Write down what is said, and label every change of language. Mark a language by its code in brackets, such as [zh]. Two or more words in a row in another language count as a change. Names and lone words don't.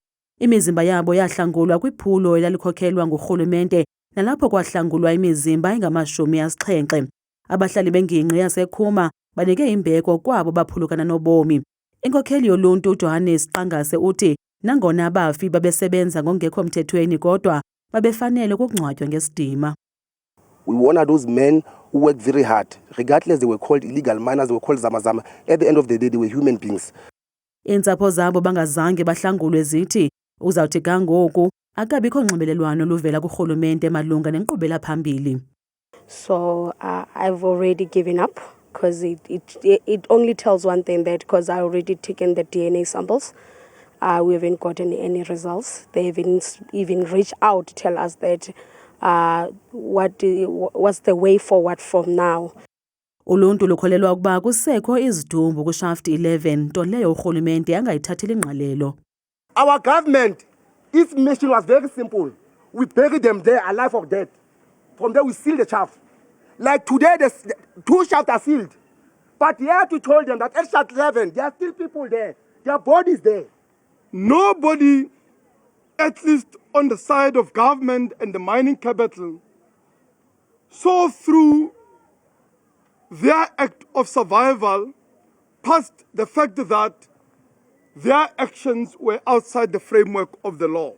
[xh] Imizimba yabo yahlangulwa kwiphulo elalikhokhelwa ngurhulumente nalapho kwahlangulwa imizimba engama-70. Abahlali bengingqi yaseKhuma banike imbeko kwabo baphulukana nobomi. Inkokheli yoluntu uJohannes Qangase uthi nangona abafi babesebenza ngongekho mthethweni kodwa babefanele ukungcwatywa ngesidima. [en] We honor those men who work very hard, regardless they were called illegal miners, they were called zamazama. At the end of the day, they were human beings. [xh] Iintsapho zabo bangazange bahlangulwe zithi uzawuthi kangoku akabikho nxibelelwano luvela kurhulumente malunga nenkqubela phambili. [en] So I've already given up because it only tells one thing, that because I already taken the DNA samples, we haven't gotten any results. They haven't even reached out to tell us that what's the way forward from now. [xh] Uluntu lukholelwa ukuba kusekho izidumbu kushaft 11 nto leyo urhulumente angayithatheli ingqalelo. [en] Our government, its mission was very simple. We buried them there alive or dead. From there we seal the shaft. Like today, the 2 shafts are sealed. But you have to tell them that at shaft 11, there are still people there. Their bodies there. Nobody, at least on the side of government and the mining capital, saw through their act of survival past the fact that their actions were outside the framework of the law.